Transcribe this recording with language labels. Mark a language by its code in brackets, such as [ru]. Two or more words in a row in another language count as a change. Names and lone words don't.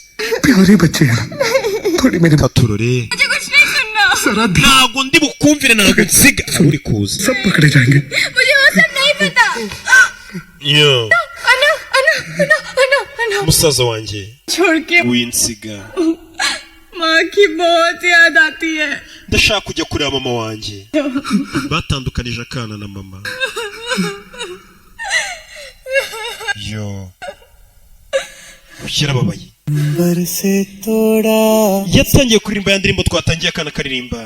[hi] प्यारे बच्चे। थोड़ी मेरे [rw] katurore. Ntabwo ndi bukumvire ntabwo nsiga. Uri kuza. [hi] सब पकड़े जाएंगे. मुझे वो सब नहीं पता. Yo. Ano. [rw] Musaza wanjye. [hi] छोड़ के [rw] winsiga. [hi] माँ की बहुत याद आती है. [rw] Ndashaka kujya kureba mama wanjye. Batandukanije akana na mama. Yo. Ukirababaye. Yatangiye kuririmba ya ndirimbo twatangiye akana karirimba.